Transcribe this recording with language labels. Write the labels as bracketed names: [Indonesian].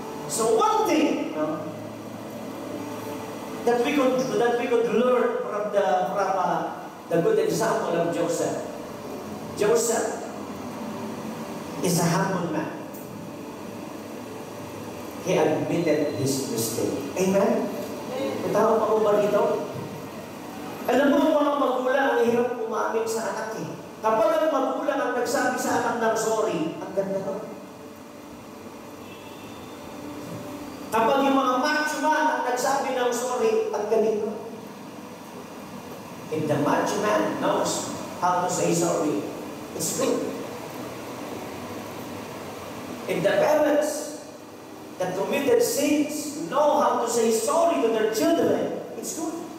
[English] So one thing that we could learn from the good example of Joseph. Joseph is a humble man. He admitted his mistake. [Filipino] Amen? Itaw pa ko ba dito? Alam mo, mga magulang ang hirap umamin sa anak eh. Kapag ang magulang ang nagsabi sa anak ng sorry, ang ganda ko. Kapag yung mga macho man ang nagsabi ng sorry, ang galing ko. [English] If the macho man knows how to say sorry, it's good. If the parents that committed sins know how to say sorry to their children, it's good.